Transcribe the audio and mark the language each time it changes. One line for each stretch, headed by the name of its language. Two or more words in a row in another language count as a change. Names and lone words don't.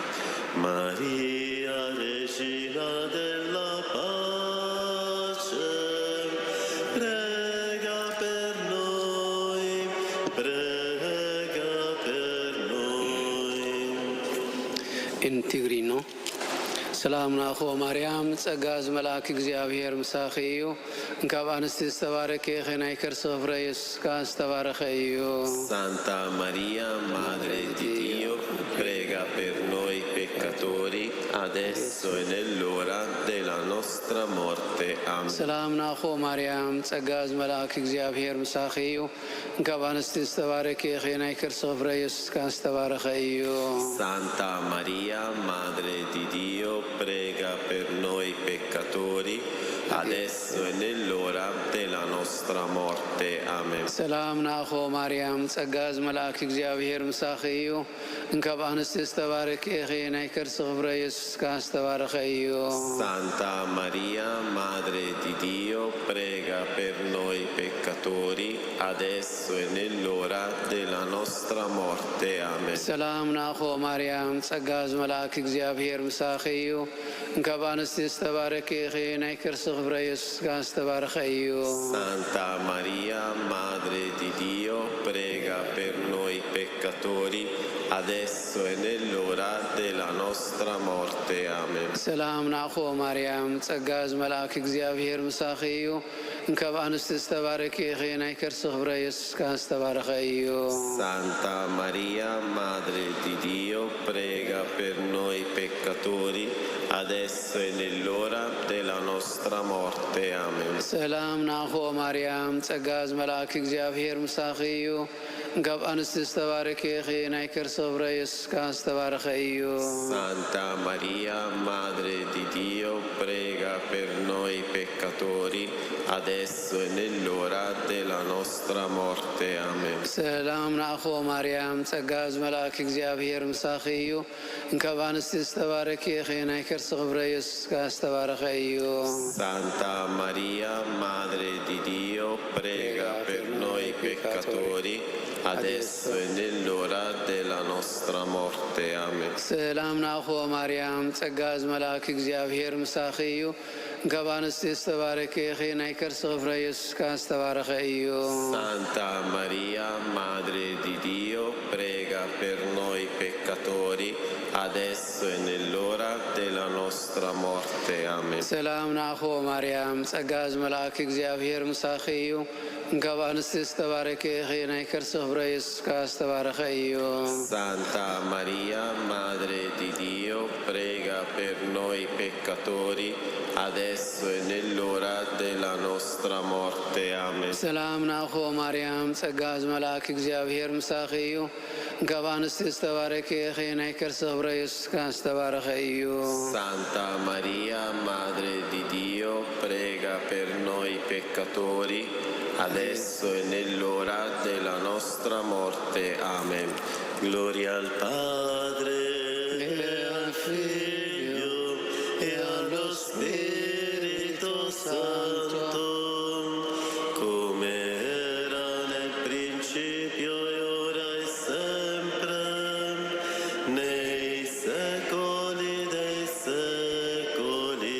Italian: Maria, Regina della pace, prega per noi, prega per noi. In Tigrino.
Tigrinya: ሰላም ናኹ ማርያም ጸጋዝ መልአክ እግዚአብሔር ምሳኺ እዩ እንካብ አንስቲ ዝተባረከ ኢኺ ናይ ከርሲ ፍረ ኢየሱስ ካ ዝተባረኸ እዩ።
Italian: Santa Maria, Madre di Dio, prega per noi peccatori, adesso e nell'ora della nostra morte. Amen.
Tigrinya: ሰላም ናኹ ማርያም ጸጋዝ መልአክ እግዚአብሔር ምሳኺ እዩ እንካብ አንስቲ ዝተባረከ ኢኺ ናይ ከርሲ ፍረ ኢየሱስ ካ ዝተባረኸ እዩ።
Italian: Santa Maria, Madre di Dio, prega per noi peccatori, adesso e nell'ora della nostra morte. Amen.
Tigrinya: ሰላም ናኹ ማርያም ጸጋዝ መልአክ እግዚአብሔር ምሳኺ እዩ እንካብ አንስቲ ዝተባረከ ኢኺ ናይ ከርሲ ፍረ ኢየሱስ ካ ዝተባረኸ እዩ።
Italian: Santa Maria, Madre di Dio, prega per noi peccatori, adesso e nell'ora della nostra morte. Amen.
Tigrinya: ሰላም ናኹ ማርያም ጸጋዝ መልአክ እግዚአብሔር ምሳኺ እዩ እንካብ አንስቲ ዝተባረከ ኢኺ ናይ ከርሲ ፍረ ኢየሱስ ካ ዝተባረኸ እዩ።
Italian: Santa Maria, Madre di Dio, prega per noi peccatori, adesso e nell'ora della nostra morte. Amen.
Tigrinya: ሰላም ናኹ ማርያም ጸጋዝ መልአክ እግዚአብሔር ምሳኺ እዩ እንካብ አንስቲ ዝተባረከ ኢኺ ናይ ከርሲ ፍረ ኢየሱስ ካ ዝተባረኸ እዩ።
Italian: Santa Maria, Madre di Dio, prega per noi peccatori, adesso e nell'ora della nostra morte. Amen.
Tigrinya: ሰላም ናኹ ማርያም ጸጋዝ መልአክ እግዚአብሔር ምሳኺ እዩ እንካብ አንስቲ ዝተባረከ ኢኺ ናይ ከርሲ ፍረ ኢየሱስ ካ ዝተባረኸ እዩ።
Italian: Santa Maria, Madre di Dio, prega per noi peccatori, adesso e nell'ora della nostra morte. Amen.
Tigrinya: ሰላም ናኹ ማርያም ጸጋዝ መልአክ እግዚአብሔር ምሳኺ እዩ እንካብ አንስቲ ዝተባረከ ኢኺ ናይ ከርሲ ፍረ ኢየሱስ ካ ዝተባረኸ እዩ።
Italian: Santa Maria, Madre di Dio, prega per noi peccatori, adesso e nell'ora della nostra morte. Amen.
Tigrinya: ሰላም ናኹ ማርያም ጸጋዝ መልአክ እግዚአብሔር ምሳኺ እዩ እንካብ አንስቲ ዝተባረከ ኢኺ ናይ ከርሲ ፍረ ኢየሱስ ካ ዝተባረኸ እዩ።
Italian: Santa Maria, Madre di Dio, prega per noi peccatori, adesso e nell'ora della nostra morte. Amen.
Tigrinya: ሰላም ናኹ ማርያም ጸጋዝ መልአክ እግዚአብሔር ምሳኺ እዩ እንካብ አንስቲ ዝተባረከ ኢኺ ናይ ከርሲ ፍረ ኢየሱስ ካ ዝተባረኸ እዩ።
Italian: Santa Maria, Madre di Dio, prega per noi peccatori, peccatori, adesso e nell'ora della nostra morte. Amen.
Tigrinya: ሰላም ናኹ ማርያም ጸጋ ዝመልአክ እግዚአብሔር ምሳኺ እዩ ካብ ኣንስቲ ዝተባረከ ኢኺ ናይ ከርሲ ክብረ ኢየሱስ ክርስቶስ ዝተባረኸ እዩ
Italian: Santa Maria, Madre di Dio, prega per noi peccatori, adesso e nell'ora della nostra morte. Amen. Gloria al Padre, e al Figlio, e allo Spirito Santo, come era nel principio e ora e sempre, nei secoli dei secoli.